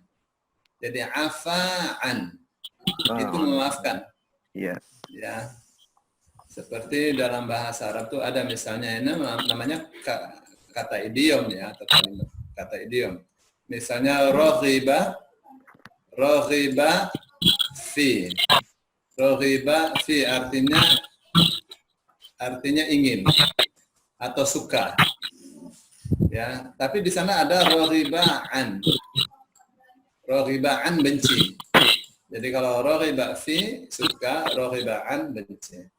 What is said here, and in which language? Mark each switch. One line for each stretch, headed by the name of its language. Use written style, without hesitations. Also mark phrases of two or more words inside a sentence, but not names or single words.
Indonesian: Jadi afaan itu memaafkan. Iya. Ya. Seperti dalam bahasa Arab tuh ada misalnya ini namanya kata idiom ya, atau kalimat kata idiom. Misalnya
Arabic: رغب في. رغب في
Indonesian: artinya ingin atau suka. Ya, tapi di sana ada raghibaan. Raghibaan benci. Jadi kalau
Arabic: رغب في
Indonesian: suka, raghibaan benci.